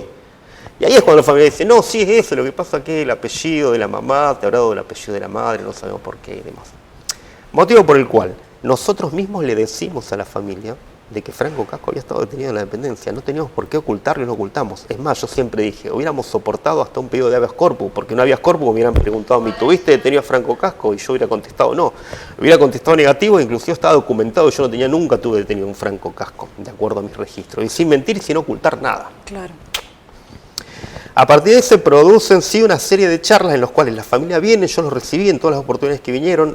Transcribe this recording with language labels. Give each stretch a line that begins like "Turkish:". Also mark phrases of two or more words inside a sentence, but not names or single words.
Spanish: Y ahí es cuando la familia dice, no, sí es ese, lo que pasa es que el apellido de la mamá, te habrá dado el apellido de la madre, no sabemos por qué y demás. Motivo por el cual nosotros mismos le decimos a la familia de que Franco Casco había estado detenido en la dependencia. No teníamos por qué ocultarlo y lo ocultamos. Es más, yo siempre dije, hubiéramos soportado hasta un pedido de
Latin: habeas corpus,
Spanish: porque no
Latin: habeas corpus
Spanish: me hubieran preguntado, ¿me tuviste detenido a Franco Casco? Y yo hubiera contestado no. Hubiera contestado negativo, inclusive estaba documentado, yo nunca tuve detenido un Franco Casco, de acuerdo a mis registros. Y sin mentir y sin ocultar nada. Claro. A partir de ahí se producen sí una serie de charlas en las cuales la familia viene, yo los recibí en todas las oportunidades que vinieron.